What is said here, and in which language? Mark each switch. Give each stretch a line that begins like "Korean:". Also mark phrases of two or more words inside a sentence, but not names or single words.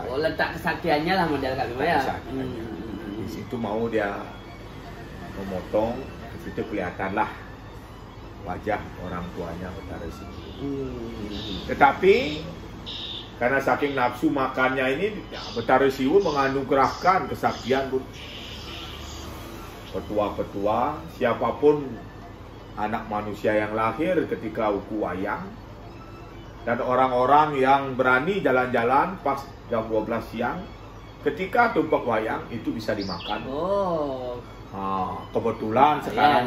Indonesian: Oh, letak kesaktiannya lah model Kak Bima ya. Di situ mau dia memotong, di situ kelihatanlah wajah orang tuanya Betara Siwo. Tetapi karena saking nafsu makannya ini, Betara Siwo menganugerahkan kesaktian, Bu. Petua-petua, siapapun anak manusia yang lahir ketika uku wayang, dan orang-orang yang berani jalan-jalan pas jam 12 siang ketika tumpak wayang itu bisa dimakan. Oh. Kebetulan sekarang